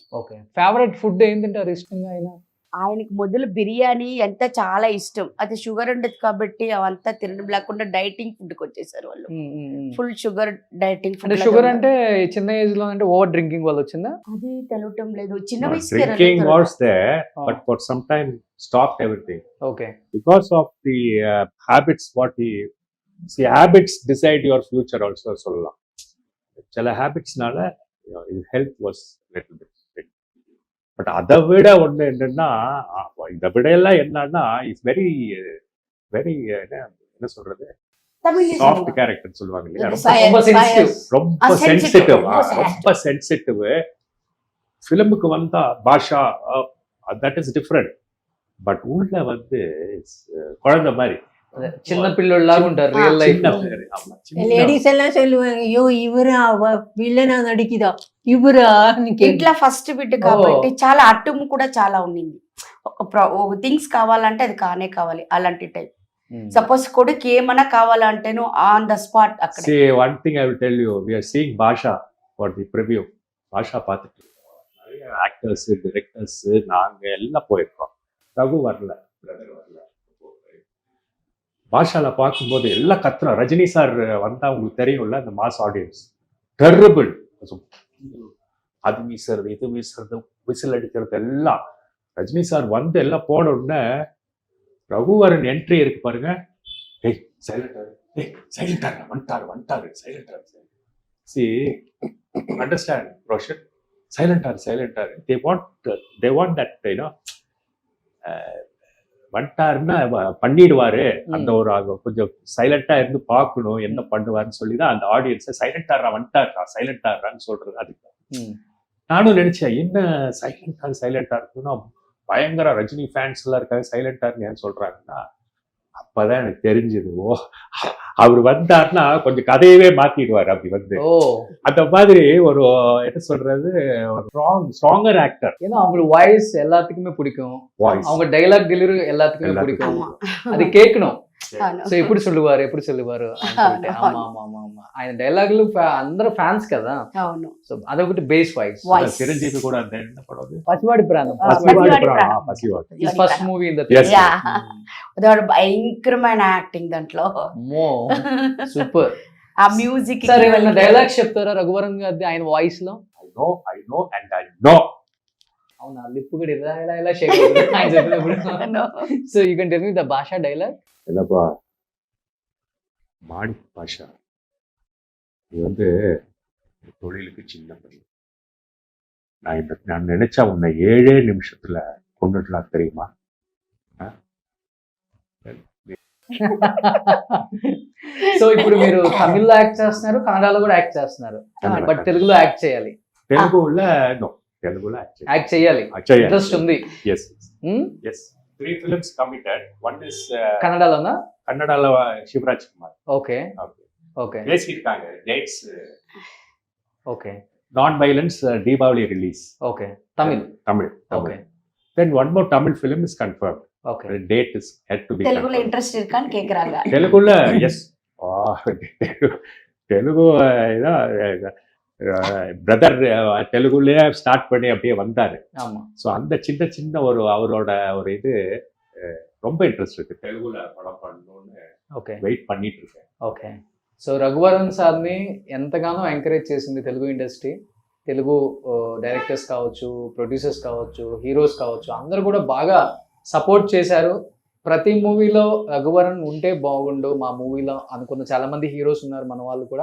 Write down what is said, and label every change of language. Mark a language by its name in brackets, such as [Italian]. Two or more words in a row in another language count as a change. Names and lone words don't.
[Telugu] ఓకే, ఫేవరెట్ ఫుడ్ ఏం తింటారు ఇష్టంగా ఆయన? ఆయనకి మొదలు బిర్యానీ ఎంత చాలా ఇష్టం. అది షుగర్ ఉండదు కాబట్టి అవంతా తినడం లేకుండా డైటింగ్ ఫుడ్కి వచ్చేసారు వాళ్ళు. ఫుల్ షుగర్ డైటింగ్ అంటే ఫుడ్. షుగర్ అంటే చిన్న ఏజ్ లో అంటే ఓవర్ డ్రింకింగ్ వల్ల వచ్చిందా? అది తెలవటం లేదు, చిన్న [English] No, [Telugu] వయసు [English] drinking was there, but for some time stopped everything ఓకే, because of the habits. What he see, habits decide your future also. [Tamil] சொல்லலாம். சில habitsனால [English] his health was little bit. [Tamil] பட் அதை விட ஒன்று என்னன்னா, இதை விட எல்லாம் என்னன்னா [English] is very very [Tamil] என்ன சொல்றது, [English] soft character [Tamil] சொல்லுவாங்க இல்லையா, ரொம்ப சென்சிட்டிவ், ரொம்ப சென்சிட்டிவ். ஃபிலிமுக்கு வந்தா பாஷா [English] that is different. [Tamil] பட் உள்ள வந்து குழந்தை மாதிரி [Telugu] చిన్న పిల్లలాగా ఉంటారు రియల్ లైఫ్ లో. [Tamil] లేడీస్ எல்லாம் சொல்லுவாங்க, ஐயோ இவரா வில்லனா நடிக்கிறதா இவரா. [Telugu] ఇంట్లో ఫస్ట్ బిడ్ కాబట్టి చాలా అట్టుము కూడా చాలా ఉండింది. ఒక థింగ్స్ కావాలంటే అది కానే కావాలి అలాంటి టైప్. సపోజ్ కొడుకు ఏమన్నా కావాలంటేను [English] on the spot [Telugu] అక్కడ. [English] See, one thing I will tell you, we are seeing Basha for the preview. [Tamil] Basha பார்த்துட்டு நிறைய [English] actors, directors [Tamil] நாங்க எல்லாம் போயிருக்கோம். ரகு வரல, பிரதர் வரல. பாஷால பார்க்கும்போது எல்லாம் கத்துறோம். ரஜினி சார் வந்தா உங்களுக்கு தெரியும்ல, அந்த மாஸ் ஆடியன்ஸ் டெர்ரிபிள். அது வீசுறது, இது வீசுறது, விசில் அடிக்கிறது எல்லாம். ரஜினி சார் வந்து எல்லாம் போன உடனே ரகுவரன் என்ட்ரி இருக்கு பாருங்க. ஏய் சைலண்டர், ஏய் சைலண்டர், வந்துட்டாரு சைலண்டர். [English] See, understand Roshan, silenter. they want that, you know, [Tamil] வந்துட்டாருன்னா பண்ணிடுவாரு. அந்த ஒரு கொஞ்சம் சைலண்டா இருந்து பார்க்கணும் என்ன பண்ணுவாருன்னு சொல்லிதான் அந்த ஆடியன்ஸை சைலண்டாரா வந்துட்டாரான்னு சொல்றது. அதுக்கு நானும் நினைச்சேன், என்ன சைலண்டா இருக்குன்னா பயங்கர ரஜினி ஃபேன்ஸ் எல்லாம் இருக்காங்க, சைலண்டாருன்னு ஏன் சொல்றாங்கன்னா அப்பதான் எனக்கு தெரிஞ்சது, ஓ அவர் வந்தாருன்னா கொஞ்சம் கதையவே மாத்திடுவாரு. அப்படி வந்து அந்த மாதிரி ஒரு என்ன சொல்றது, [English] stronger actor. [Tamil] ஏன்னா அவங்க வாய்ஸ் எல்லாத்துக்குமே பிடிக்கும், அவங்க [English] dialogue delivery [Tamil] எல்லாத்துக்குமே பிடிக்கும், அது கேட்கணும். [Telugu] సో ఎప్పుడు சொல்லுவாరు ఆయన డైలాగులు అందరూ ఫ్యాన్స్ కదా. అవును, సో అదొకటి బేస్ వాయిస్. చిరంజీవి కూడా అంతే. పసివాడి ప్రాణం, [English] first movie in the [Telugu] భయంకరమైన యాక్టింగ్ దాంట్లో. సూపర్. ఆ మ్యూజిక్ సరే, ఏమైనా డైలాగ్స్ చెప్తారా రఘువరన్ గారి ఆయన వాయిస్ లో? [English] I know and I know. [Telugu] అవునా, లిప్ కూడా ఇలా షేక్ అవుతుంది ఆయన చెప్పినప్పుడు. [English] So you can tell me the Basha dialogue. [Tamil] இல்லப்பா மாணிக் பாஷா, நீ வந்து தொழிலுக்கு சின்ன பையன். நான் நினைச்சா உன்னை 7 நிமிஷத்துல கொண்டுடலாம் தெரியுமா? [Telugu] సో ఇప్పుడు మీరు తమిళ్లో యాక్ట్ చేస్తున్నారు, కన్నడలో కూడా యాక్ట్ చేస్తున్నారు, బట్ తెలుగులో యాక్ట్ చేయాలి. తెలుగులో యాక్ట్ చేయాలి, ఇంట్రెస్ట్ ఉంది. [English] Yes. 3 films committed. One is [Telugu] కన్నడలోనా? కన్నడలో శివరాజ్ కుమార్. ఓకే [Tamil] பேசிட்டாங்க டேட்ஸ். [Telugu] ఓకే, నాన్ వైలెన్స్ దీపావళి రిలీజ్. ఓకే, తమిళ్. ఓకే, [English] then one more Tamil film is confirmed. Okay, the date is had to be [Telugu] తెలుగులో [English] confirmed. [Tamil] ఇంట్రెస్ట్ இருக்கான்னு கேக்குறாங்க. [Telugu] తెలుగులో yes. [Tamil] తెలుగు பிரதர் தெலுங்குலயே ஸ்டார்ட் பண்ணி அப்படியே வந்தாரு. ஸோ அந்த சின்ன சின்ன ஒரு அவரோட ஒரு இது ரொம்ப இன்ட்ரெஸ்ட் இருக்கு, தெலுங்குல படம் பண்ணணும்னு వెయిట్ பண்ணிட்டு இருக்கேன். [Telugu] ఓకే, సో రఘువరన్ సార్ని ఎంతగానో ఎంకరేజ్ చేసింది తెలుగు ఇండస్ట్రీ. తెలుగు డైరెక్టర్స్ కావచ్చు, ప్రొడ్యూసర్స్ కావచ్చు, హీరోస్ కావచ్చు, అందరూ కూడా బాగా సపోర్ట్ చేశారు. ప్రతి మూవీలో రఘువరన్ ఉంటే బాగుండు మా మూవీలో అనుకున్న చాలామంది హీరోస్ ఉన్నారు మన వాళ్ళు కూడా.